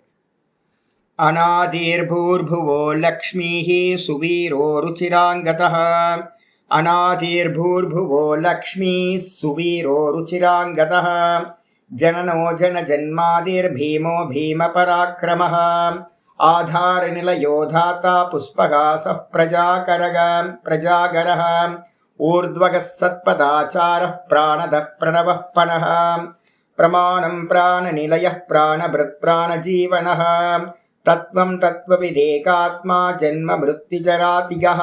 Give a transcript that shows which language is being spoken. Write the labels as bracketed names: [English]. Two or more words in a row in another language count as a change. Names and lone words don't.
[Sanskrit] अनादिर्भूर्भुवो लक्ष्मीः सुवीरो रुचिराङ्गदः. अनादिर्भूर्भुवो लक्ष्मी सुवीरो रुचिराङ्गदः. जननो जन जन्मादिर्भीमो भीमपराक्रमः. आधारनिलयो धाता पुष्पगासः प्रजागरः. ऊर्ध्वगः सत्पदाचारः प्राणदः प्रणवः पणः. प्रमाणं प्राणनिलयः प्राणभृत् प्राणजीवनः. तत्त्वं तत्त्वविदेकात्मा जन्म मृत्युजरादिगः.